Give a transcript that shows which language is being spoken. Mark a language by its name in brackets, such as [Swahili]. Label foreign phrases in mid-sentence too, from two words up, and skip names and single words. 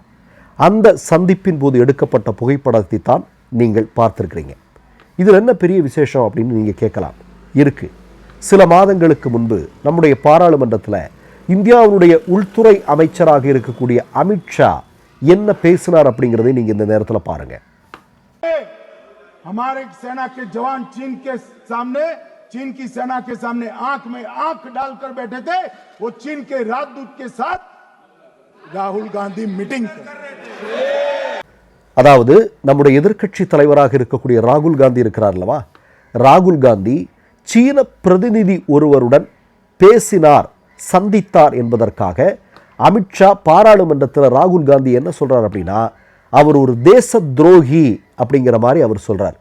[Tamil] அந்த சந்திப்பின் போது எடுக்கப்பட்ட புகைப்படத்தை தான் நீங்கள் பார்த்துருக்கிறீங்க. இதில் என்ன பெரிய விசேஷம் அப்படின்னு நீங்கள் கேட்கலாம். இருக்குது. சில மாதங்களுக்கு முன்பு நம்முடைய பாராளுமன்றத்தில் இந்தியாவுடைய உள்துறை அமைச்சராக இருக்கக்கூடிய அமித்ஷா என்ன பேசினார் அப்படிங்கிறதை நீங்கள் இந்த நேரத்தில் பாருங்கள். [Hindi] हमारे सेना के जवान चीन की सेना के सामने आंख में आंख डालकर बैठे थे. वो चीन के राजदूत के साथ राहुल गांधी मीटिंग [Tamil] அதாவது நம்முடைய எதிர்க்கட்சி தலைவராக இருக்கக்கூடிய ராகுல் காந்தி இருக்கிறார் அல்லவா, ராகுல் காந்தி சீன பிரதிநிதி ஒருவருடன் பேசினார், சந்தித்தார் என்பதற்காக அமித்ஷா பாராளுமன்றத்தில் ராகுல் காந்தி என்ன சொல்றார் அப்படின்னா, அவர் ஒரு தேச துரோகி அப்படிங்கிற மாதிரி அவர் சொல்றார்.